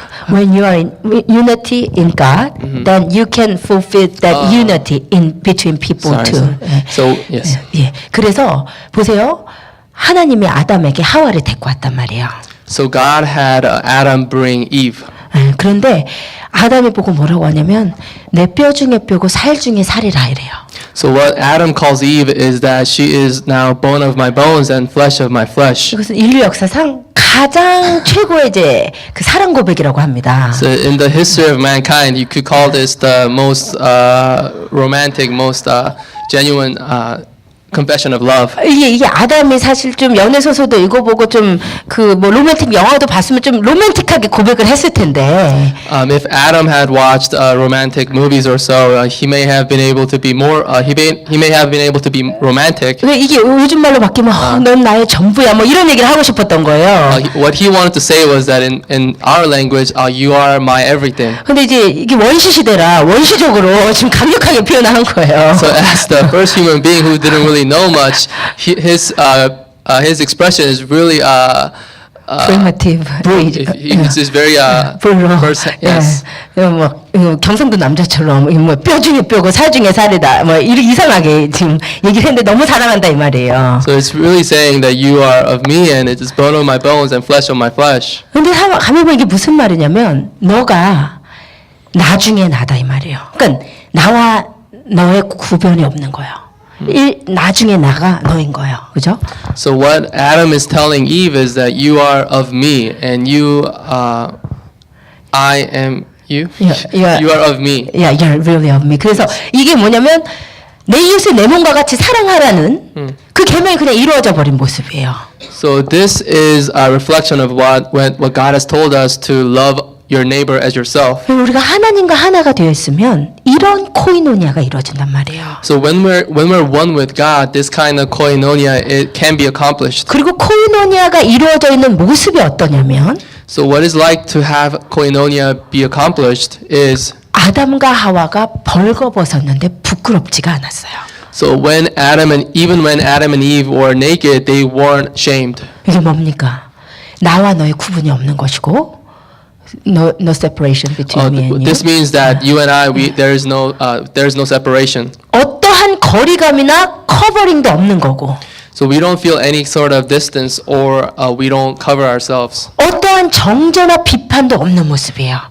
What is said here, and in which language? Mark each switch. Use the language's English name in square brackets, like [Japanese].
[English] When you are in unity in God, then you can fulfill that unity in between people sorry, too. sorry. [Korean] 예. [English] So yes. [Korean] 예. 그래서 보세요. 하나님이 아담에게 하와를 데리고 왔단 말이에요. [English] So God had Adam bring Eve. [Korean] 예. 그런데 아담이 보고 뭐라고 하냐면 내 뼈 중에 뼈고 살 중에 살이라 이래요. [English] So what Adam calls Eve is that she is now bone of my bones and flesh of my flesh. [Korean] 이것은 인류 역사상 가장 최고의 이제 그 사랑 고백이라고 합니다. [English] So in the history of mankind, you could call this the most romantic, most genuine confession of love. [Korean] 이게 아담이 사실 좀 연애 소설도 읽어보고 좀 그 뭐 로맨틱 영화도 봤으면 좀 로맨틱하게 고백을 했을 텐데. [English] If Adam had watched romantic movies or so, he may have been able to be more. He may have been able to be romantic. [Korean] 왜 이게 요즘 말로 바뀌면 넌 나의 전부야 뭐 이런 얘기를 하고 싶었던 거예요. [English] What he wanted to say was that in our language, you are my everything. [Korean] 근데 이제 이게 원시 시대라 원시적으로 지금 강력하게 표현한 거예요. [English] So as the first human being who didn't really know much, his expression is really Primitive. it's just very 불로. yes. [Korean] 뭐 경상도 남자처럼 뭐 뼈 중에 뼈고 살 중에 살이다. 뭐 이상하게 지금 얘기를 했는데 너무 사랑한다 이 말이에요. [English] So it's really saying that you are of me and it is bone of my bones and flesh of my flesh. [Korean] 근데 가만히 보면 이게 무슨 말이냐면 너가 나중에 나다 이 말이에요. 그러니까 나와 너의 구별이 없는 거예요. 나중에 나가 너인 거예요. 그죠? [English] So what Adam is telling Eve is that you are of me and you I am you. Yeah. You are of me. Yeah, you're really of me. [Korean] 그래서 이게 뭐냐면 내 이웃을 내 몸과 같이 사랑하라는 그 계명이 그냥 이루어져 버린 모습이에요. [English] So this is a reflection of what God has told us to love your neighbor as yourself. [Korean] 우리가 하나님과 하나가 되어 있으면 이런 코이노니아가 이루어진단 말이에요. [English] So when we're one with God, this kind of koinonia it can be accomplished. [Korean] 그리고 코이노니아가 이루어져 있는 모습이 어떠냐면 [English] So what is like to have koinonia be accomplished is [Korean] 아담과 하와가 벌거벗었는데 부끄럽지가 않았어요. [English] so when Adam and Eve were naked, they weren't shamed. [Korean] 이게 뭡니까? 나와 너의 구분이 없는 것이고 [English] no separation between me and you. This means that you and I, there is no separation. [Korean] 어떠한 거리감이나 커버링도 없는 거고 [English] So we don't feel any sort of distance or we don't cover ourselves. [Korean] 어떠한 정죄나 비판도 없는 모습이에요.